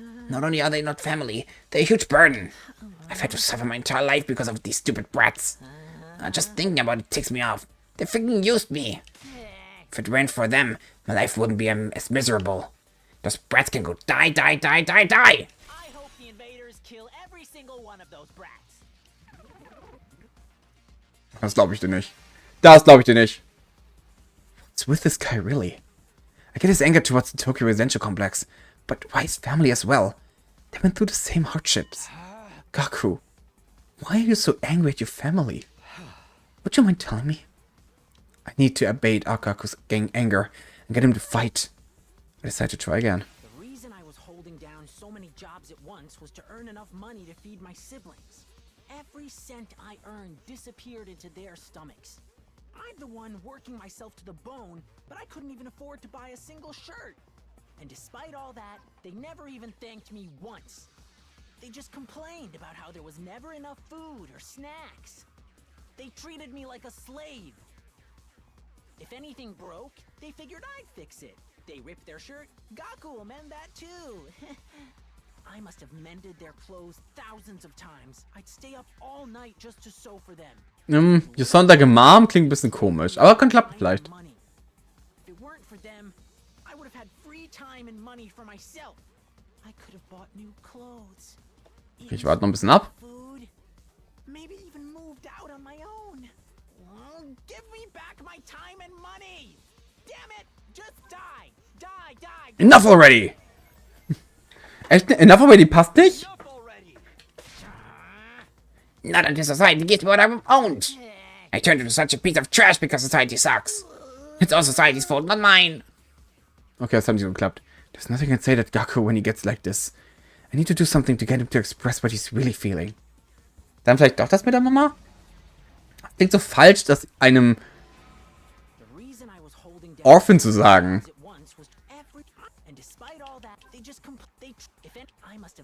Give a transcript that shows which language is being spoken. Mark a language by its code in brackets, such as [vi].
[en] Not only are they not family, they're a huge burden. I've had to suffer my entire life because of these stupid brats. Just thinking about it ticks me off. They freaking used me. If it weren't for them, my life wouldn't be as miserable. Those brats can go die, die, die, die, die! I hope the invaders kill every single one of those brats. [de] Das glaube ich dir nicht. Das glaube ich dir nicht. [en] What's with this guy really? I get his anger towards the Tokyo residential complex, but why his family as well? They went through the same hardships. Gaku, why are you so angry at your family? Would you mind telling me? I need to abate Gaku's gang anger and get him to fight. I decided to try again. The reason I was holding down so many jobs at once was to earn enough money to feed my siblings. Every cent I earned disappeared into their stomachs. I'm the one working myself to the bone, but I couldn't even afford to buy a single shirt. And despite all that, they never even thanked me once. They just complained about how there was never enough food or snacks. They treated me like a slave. If anything broke, they figured I'd fix it. They ripped their shirt, Gaku will mend that too. I must have mended their clothes thousands of times. I'd stay up all night just to sew for them. [de] Your Sonntag Mom klingt ein bisschen komisch, aber kann klappen vielleicht. [en] If it weren't for them, I would have had free time and money for myself. I could have bought new clothes. [de] Okay, ich warte noch ein bisschen ab. [en] Food. Maybe even moved out on my own. Give me back my time and money. Damn it! Just die. Die, die. Enough already! [de] Echt? [en] Enough already [de] passt nicht? [en] Enough already. Not until society gives me what I owned. I turned into such a piece of trash because society sucks. It's all society's fault, not mine. [de] Okay, das hat nicht so geklappt. [en] There's nothing I can say that Gaku when he gets like this. I need to do something to get him to express what he's really feeling. [de] Dann vielleicht doch das mit der Mama? Klingt so falsch, das einem [en] The reason I was holding down [de] Orphan zu sagen. at once was every and despite all that, they just they if it, I must have